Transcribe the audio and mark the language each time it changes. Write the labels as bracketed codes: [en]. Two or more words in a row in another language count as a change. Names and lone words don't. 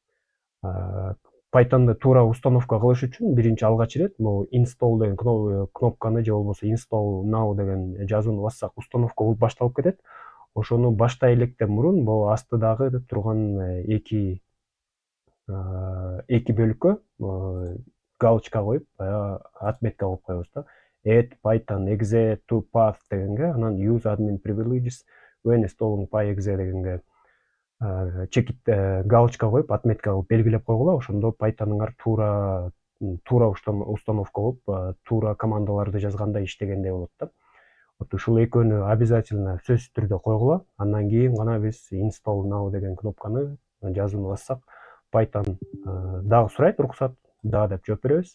[ky] Python'ды туура установка кылыш үчүн биринчи алгач ирет могу install деген кнопканы же болбосо [en] install now [ky] деген жазууну бассак, установка болуп башталып кетет. Ошону баштай электен мурун могу астыдагы турган эки бөлүккө галочка коюп, отметка коюп коебуз да. [en] Add Python exe to path [ky] дегенге, анан [en] use admin privileges when installing PyExe [ky] дегенге чекит галочка коюп, отметка кылып белгилеп койгула. Ошондо Python'ыңар туура установка болуп, туура командаларды жазганда иштегендей болот да. Вот ушул экөөнү обязательно сөзсүз түрдө койгула. Андан кийин гана биз [en] install now [ky] деген кнопканы жазууну бассак, Python дагы сурайт уруксат, да деп жооп беребиз.